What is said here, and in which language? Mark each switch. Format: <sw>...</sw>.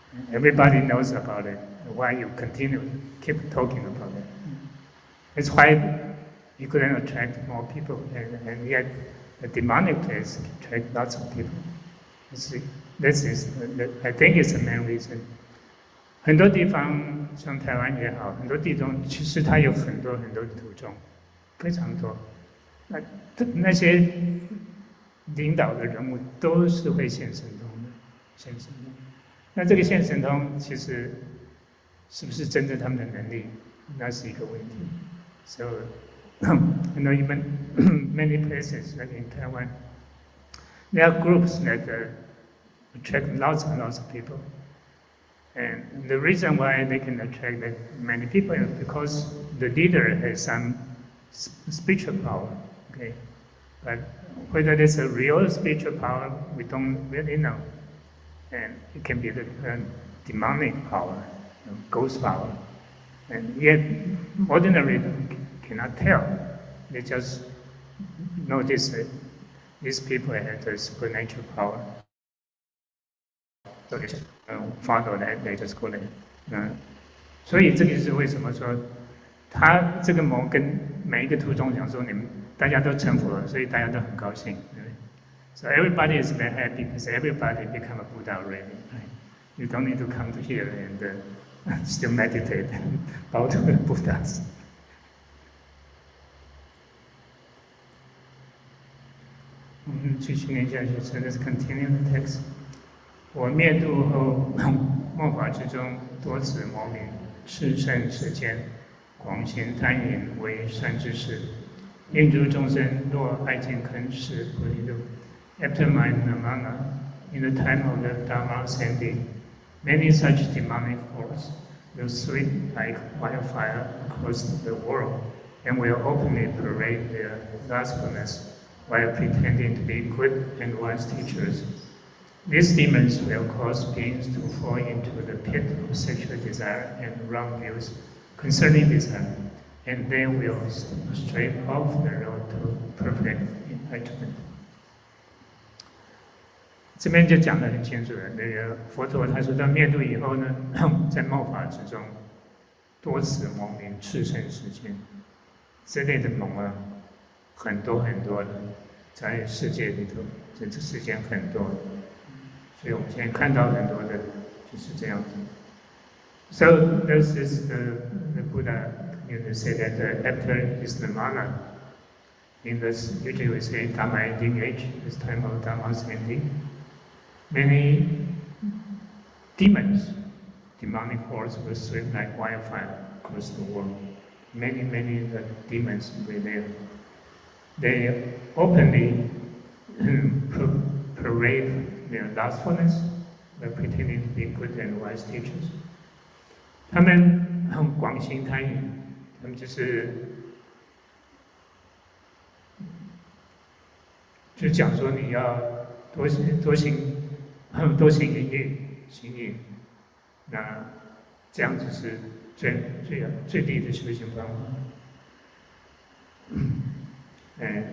<en>Everybody knows about it. Why you keep talking about it? It's why you couldn't attract more people, and yet a demonic place attract lots of people. I think it's the main reason.</en> <zh>很多地方像台湾也好，很多地方其实它有很多很多的徒众，非常多。那些领导的人物都是会现神通的，现神通。那这个现神通其实是不是真正他们的能力，那是一个问题。</zh> <en>So, you know, even many places like in Taiwan, there are groups that attract lots and lots of people. And the reason why they can attract that many people is because the leader has some spiritual power. Okay, but whether it's a real spiritual power, we don't really know. And it can be the demonic power, ghost power. And yet, ordinarily, they cannot tell. They just notice that these people have the supernatural power. So they just follow that, they just go there.</en> <zh>所以这个是为什么说他这个魔跟每一个徒众讲说你们大家都成佛了，所以大家都很高兴。</zh> <en>So everybody is very happy because everybody become a Buddha already. Right? You don't need to come to here and still meditate and bow to the Buddhas.</en> <zh>我们继续念下去。</zh> <en>So let's continue the text.</en> <zh>我灭度后，末法之中，多子魔名，炽盛世间，广行贪淫为善知识，令诸众生若爱见坑是不离路。</zh> <en>After my nirvana, in the time of the Dharma ascending, many such demonic forces will sweep like wildfire across the world and will openly parade their lustfulness while pretending to be good and wise teachers. These demons will cause beings to fall into the pit of sexual desire and wrong views concerning desire, and they will stray off the road to perfect enlightenment.</en> <zh>这边就讲得很清楚了。那个佛陀他说到灭度以后呢，在末法之中，多子魔名，炽盛世间，这类的魔啊，很多很多的，在世界里头，在这世间很多。所以我们现在看到很多的就是这样子。</zh> <en>So this is the Buddha say that after his nirvana, in this usually we say Dharma ending age, this time of Dharma's ending, many demons, demonic forces will sweep like wildfire across the world. Many demons were there. They openly parade their lustfulness by pretending to be good and wise teachers.</en> <zh>他们很广行贪淫，他们就讲说你要多行淫欲，行淫，那这样子是最低的修行方法。</zh>